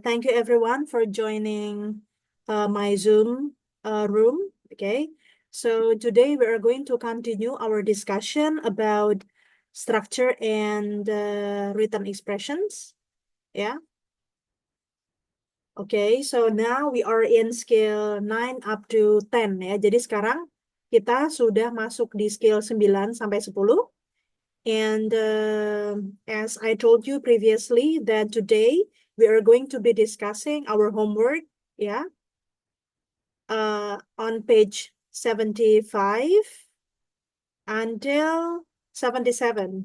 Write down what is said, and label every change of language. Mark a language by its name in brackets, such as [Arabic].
[English] Thank you everyone for joining my Zoom room. Okay. So today we are going to continue our discussion about structure and written expressions. Yeah. Okay. So now we are in scale 9 up to 10 ya. [Indonesian] Jadi sekarang kita sudah masuk di scale 9 sampai 10. [English] And as I told you previously, that today we are going to be discussing our homework, yeah, on page 75 until 77.